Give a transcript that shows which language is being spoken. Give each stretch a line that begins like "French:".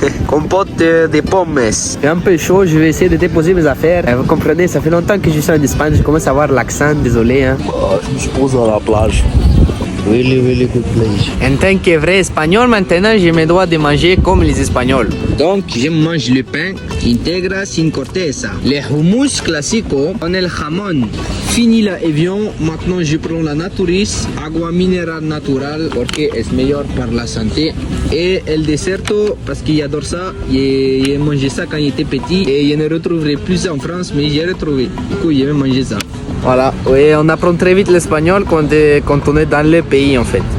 French: Compote de pommes. C'est un peu chaud, je vais essayer de déposer mes affaires. Vous comprenez, ça fait longtemps que je suis en Espagne, je commence à avoir l'accent, désolé. Hein. Je me suis posé à la plage.
English: Really good place.
French: En tant que vrai espagnol, maintenant, je me dois de manger comme les Espagnols. Donc, je mange le pain
Spanish: integral sin corteza.
French: Le hummus
Spanish: classico con el jamón.
French: Fini l'avion, maintenant je prends la Naturis,
Spanish: agua mineral natural, porque es
French: meilleur pour la santé. Et
Spanish: el deserto,
French: parce que j'adore ça, j'ai mangé ça quand j'étais petit et je ne retrouverai plus en France, mais j'ai retrouvé. Du coup, j'ai mangé ça. Voilà, oui, on apprend très vite l'espagnol quand on est dans le pays en fait.